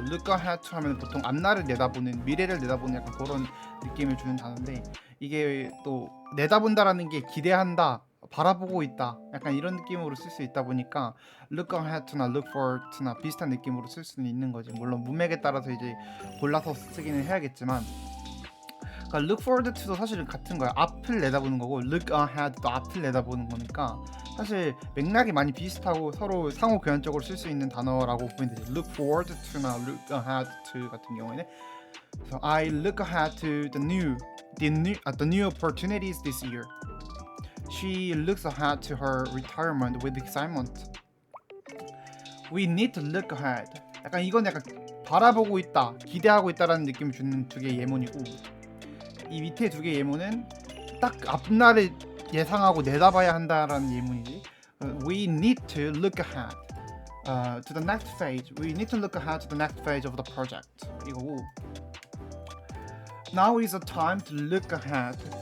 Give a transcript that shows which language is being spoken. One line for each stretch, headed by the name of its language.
English: look ahead to
Korean: 하면 보통 앞날을 내다보는, 미래를 내다보는 약간 그런 느낌을 주는 단어인데, 이게 또 내다본다라는 게 기대한다, 바라보고 있다, 약간 이런 느낌으로 쓸 수 있다 보니까 look ahead to나
English: look forward to
Korean: 나 비슷한 느낌으로 쓸 수는 있는 거지. 물론 문맥에 따라서 이제 골라서 쓰기는 해야겠지만, 그러니까
English: look forward to
Korean: 도 사실은 같은 거야. 앞을 내다보는 거고
English: look ahead
Korean: 도 앞을 내다보는 거니까 사실 맥락이 많이 비슷하고 서로 상호 교환적으로 쓸 수 있는 단어라고 보면 되지.
English: look forward to나 look ahead to
Korean: 같은 경우에는,
English: so I look ahead to the new opportunities this year. She looks ahead to her retirement with excitement. We need to look ahead.
Korean: 약간 이건 약간 바라보고 있다, 기대하고 있다라는 느낌을 주는 두 개의 예문이고, 이 밑에 두 개의 예문은 딱 앞날을 예상하고 내다봐야 한다라는 예문이지.
English: We need to look ahead to the next phase. We need to look ahead to the next phase of the project.
Korean: 이거고,
English: now is the time to look ahead.